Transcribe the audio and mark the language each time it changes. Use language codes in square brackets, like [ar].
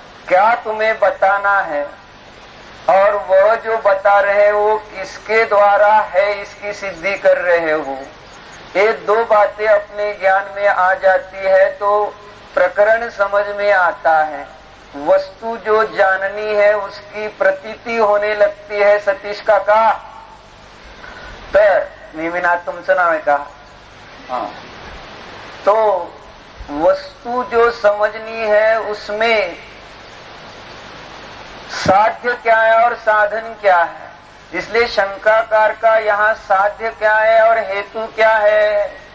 [hi] क्या तुम्हें बताना है और वह जो बता रहे हो किसके द्वारा है, इसकी सिद्धि कर रहे हो। ये दो बातें अपने ज्ञान में आ जाती है तो प्रकरण समझ में आता है। वस्तु जो जाननी है उसकी प्रतीति होने लगती है। [mr] सतीश काका, तर नेमीनाथ तुमचं नाव आहे का? [hi] हाँ। तो वस्तु जो समझनी है उसमें साध्य क्या है और साधन क्या है। इसलिए शंकाकार का यहाँ साध्य क्या है और हेतु क्या है।